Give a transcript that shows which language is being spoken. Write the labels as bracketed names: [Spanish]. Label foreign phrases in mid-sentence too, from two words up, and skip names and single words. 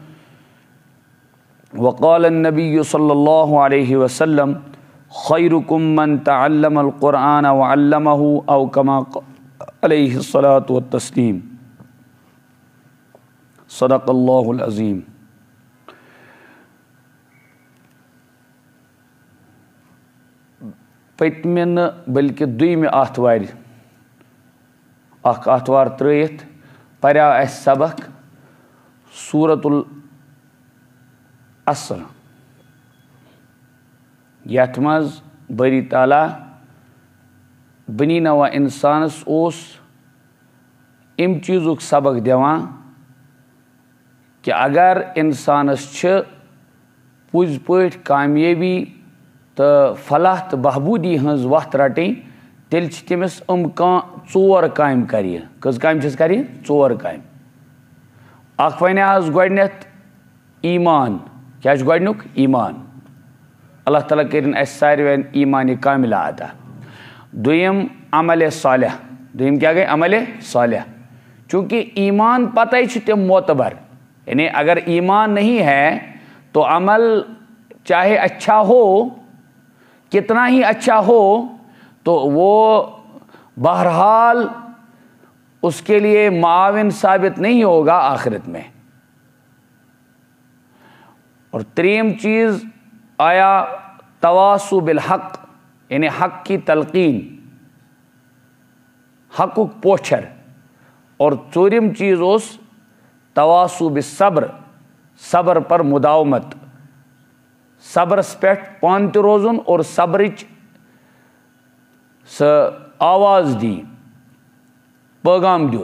[Arabic] وقال النبي صلى الله عليه وسلم خيركم من تعلم القرآن وعلمه أو كما عليه الصلاة والتسليم. صدق الله العظيم. [Kashmiri] پتمن بلکہ دویمہ آتھوار اخ آتھوار ترٲیِتھ پریو اسہِ سبق سورۃ العصر یتھ منٛز باری تعالیٰ بنی نوع انسانس اوس امہِ چیٖزُک سبق دِوان کہ اگر انسانس چھِ پوٚزۍ پٲٹھۍ کامیٲبی تو فلاح تو بہبودی ہنز وتھ رٹیں تیل تمس ژور کامہِ کرِ. کٔژ کامہِ چھس کرِ؟ ژور کامہِ. اکھ وَنہِ آز گۄڈنیٚتھ ایمان. کیٛاہ چھُ گۄڈنیُک؟ ایمان. اللہ تعالیٰ کٔرِنۍ اَسہِ ساروِین ایمانِ کاملہ عطا. دوٚیِم عملِ صالح. دوٚیِم کیٛاہ گٔے؟ عملِ صالح. [Urdu] چونکہ [Kashmiri] ایمان پتہ ہی چھِ تِم معتبر، [Urdu] یعنی اگر ایمان نہیں ہے تو عمل چاہے اچھا ہو، کتنا ہی اچھا ہو، تو وہ بہرحال اس کے لیے معاون ثابت نہیں ہوگا آخرت میں. اور تریم چیز آیا [Arabic] تواصو بالحق، [Urdu] یعنی حق کی تلقین، [Kashmiri] حقُک پوچھر. اور ژوٗرِم چیز اوس [Arabic] تواصو بالصبر، [Urdu] صبر پر مداومت، [Kashmiri] صبرس پٮ۪ٹھ پانہٕ تہِ روزُن اور صبرٕچ سۄ آواز دِنۍ، پیغام دیُن.